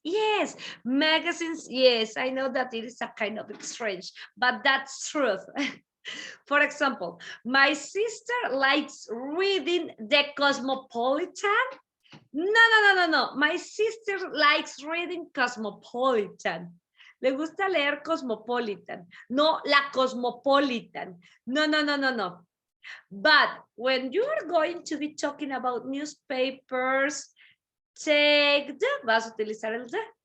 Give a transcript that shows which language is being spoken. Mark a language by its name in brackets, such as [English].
[English] Yes, magazines, yes, I know that it is a kind of strange, but that's truth. For example, my sister likes reading the Cosmopolitan. No. My sister likes reading Cosmopolitan. [Spanish] Le gusta leer Cosmopolitan. No, la Cosmopolitan. No. [English] But when you are going to be talking about newspapers, take the, [Spanish] vas a utilizar el de.